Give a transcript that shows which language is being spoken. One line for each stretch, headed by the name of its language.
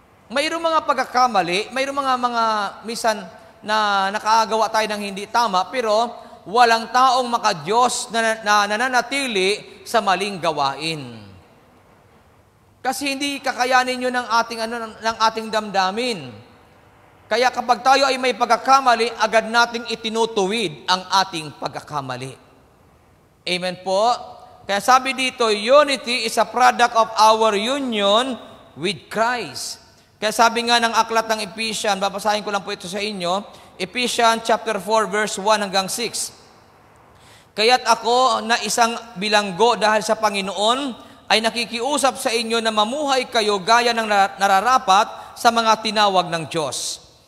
Filipino: Mayroong mga pagkakamali, mayroong mga misan na nakagawa tayo ng hindi tama, pero walang taong makadiyos na nananatili sa maling gawain. Kasi hindi kakayanin yun ng ating damdamin. Kaya kapag tayo ay may pagkakamali, agad nating itinutuwid ang ating pagkakamali. Amen po? Kaya sabi dito,
English: unity is a product of our union with Christ.
Filipino: Kaya sabi nga ng aklat ng Ephesians, babasahin ko lang po ito sa inyo, Ephesians chapter 4 verse 1 hanggang 6. Kaya't ako na isang bilanggo dahil sa Panginoon ay nakikiusap sa inyo na mamuhay kayo gaya ng nararapat sa mga tinawag ng Diyos.